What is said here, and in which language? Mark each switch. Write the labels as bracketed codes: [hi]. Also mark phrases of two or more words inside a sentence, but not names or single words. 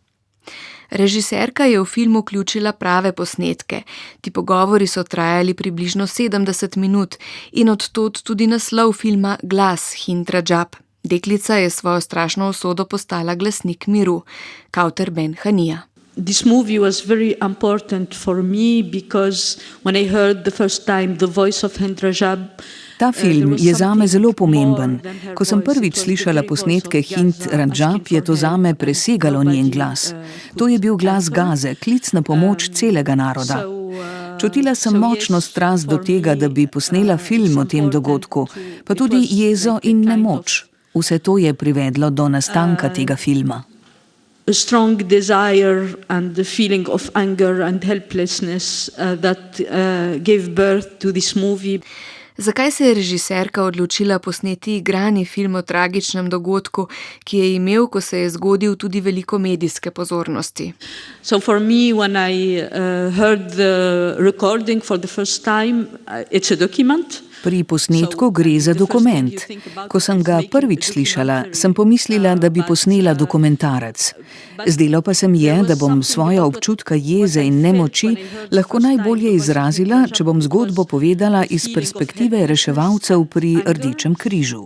[sl] Režiserka je v film vključila prave posnetke. Ti pogovori so trajali približno 70 minut in od tod tudi naslov filma Glas Hind Rajab. Deklica je svojo strašno usodo postala glasnik miru, Kauter Benhanija. [en] This movie was very important for me because when I heard the first time the voice of Hind Rajab, [sl] ta film je zame zelo pomemben. Ko sem prvič slišala posnetke Hind Rajab, je to zame presegalo njen glas. To je bil glas Gaze, klic na pomoč celega naroda. Čutila sem močno strast do tega, da bi posnela film o tem dogodku, pa tudi jezo in nemoč. Vse to je privedlo do nastanka tega filma. [en] A strong desire and the feeling of anger and helplessness that gave birth to this movie. [sl] Zakaj se je režiserka odločila posneti igrani film o tragičnem dogodku, ki je imel, ko se je zgodil, tudi veliko medijske pozornosti? [en] So for me, when I heard the recording for the first time, it's a document. [sl] Pri posnetku gre za dokument. Ko sem ga prvič slišala, sem pomislila, da bi posnela dokumentarec. Zdelo pa se mi je, da bom svoja občutka jeze in nemoči lahko najbolje izrazila, če bom zgodbo povedala iz perspektive reševalcev pri Rdečem križu.